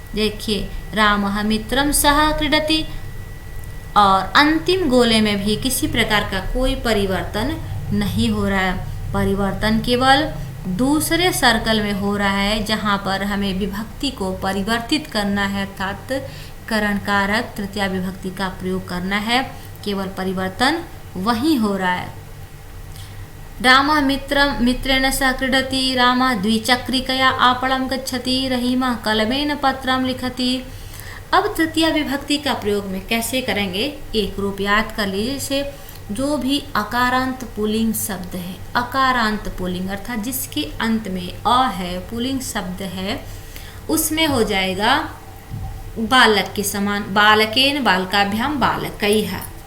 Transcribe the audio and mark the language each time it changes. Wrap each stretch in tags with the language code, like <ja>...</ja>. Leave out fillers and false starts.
<hi>देखिए</hi> <sa>रामः मित्रम सह क्रीडति,</sa> <hi>और अंतिम गोले में भी किसी प्रकार का कोई परिवर्तन नहीं हो रहा है। परिवर्तन केवल दूसरे सर्कल में हो रहा है जहाँ पर हमें विभक्ति को परिवर्तित करना है, अर्थात करण कारक तृतीया विभक्ति का प्रयोग करना है, केवल परिवर्तन वहीं हो रहा है।</hi> <sa>रामः मित्रेण सह क्रीडति, रामः द्विचक्रिकया आपणं गच्छति, रहीमः कलमेन पत्रं लिखति।</sa> <hi>अब तृतीया विभक्ति का प्रयोग में कैसे करेंगे, एक रूप याद कर लीजिए। जैसे जो भी अकारांत पुल्लिंग शब्द है, अकारांत पुल्लिंग अर्थात जिसके अंत में अ है, पुल्लिंग शब्द है, उसमें हो जाएगा बालक के समान,</hi> <sa>बालकेन बालकाभ्याम बालकैः।</sa>